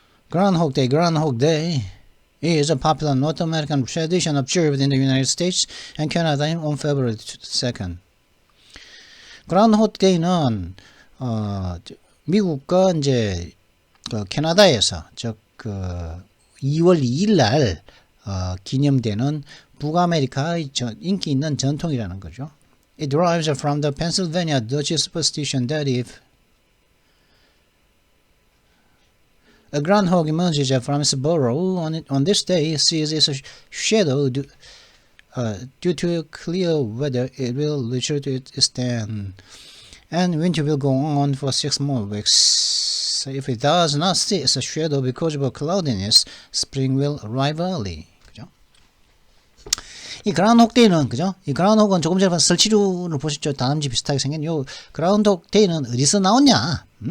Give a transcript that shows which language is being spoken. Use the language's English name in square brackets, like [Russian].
[English] Groundhog Day is a popular North American tradition observed in the United States and Canada on February 2nd. [Korean] Groundhog Day는 미국과 이제 캐나다에서 2월 2일 날 기념되는 북아메리카의 인기 있는 전통이라는 거죠. [English] It derives from the Pennsylvania Dutch superstition that if a groundhog emerges from its burrow on this day, sees its shadow due to clear weather, it will return to its stand, and winter will go on for 6 more weeks. If it does not see its shadow because of cloudiness, spring will arrive early. [Korean] 이 그라운드호그 데이는 그죠? 이 그라운드호그는 조금 전에 설치류를 보셨죠? 다람쥐 비슷하게 생긴 요 그라운드호그 데이는 어디서 나왔냐?